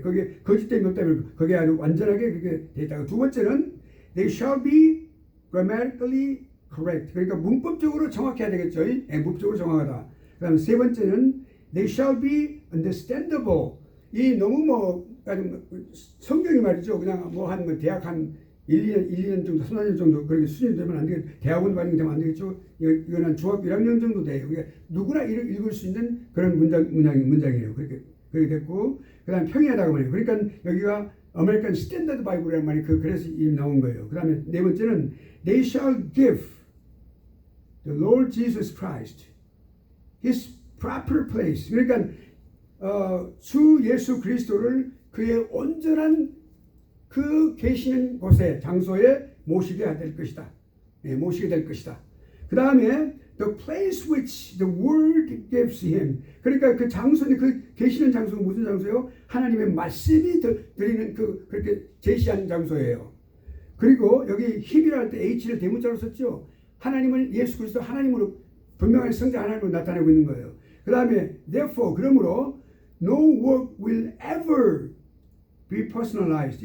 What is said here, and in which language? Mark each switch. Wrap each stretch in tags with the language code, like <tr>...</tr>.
<ko>거기에 거짓됨이 없다면 거기에 아주 완전하게 그렇게 돼 있다. 두 번째는</ko> <en>they shall be grammatically correct.</en> <ko>그러니까 문법적으로 정확해야 되겠죠. 문법적으로 정확하다. 그다음에 세 번째는</ko> <en>they shall be understandable.</en> <ko>이 너무 성경이 말이죠. 그냥 한 대학 한 1년 정도, 3년 정도 그렇게 수준이 되면 안 되겠죠. 대학원 과정이 되면 안 되겠죠. 이거는 중학교 1학년 정도 돼요. 그러니까 누구나 읽을 수 있는 그런 문장이에요. 그렇게 됐고, 그다음 평이하다고 말해요. 그러니까 여기가 아메리칸 스탠다드 바이블이라는 말이 그래서 이미 나온 거예요. 그다음에 네 번째는</ko> <en>they shall give the Lord Jesus Christ his proper place.</en> <ko>그러니까 주 예수 그리스도를 그의 온전한 그 계시는 곳에 장소에 모시게 될 것이다. 모시게 될 것이다. 그 다음에</ko> <en>the place which the word gives him.</en> <ko>그러니까 그 장소는 그 계시는 장소가 무슨 장소예요? 하나님의 말씀이 드리는 그렇게 제시한 장소예요. 그리고 여기 힘이라 할 때 H를 대문자로 썼죠. 하나님을 예수 그리스도 하나님으로 분명한 성자 하나님으로 나타내고 있는 거예요. 그 다음에</ko> <en>therefore 그러므로 no work will ever be personalized.</en>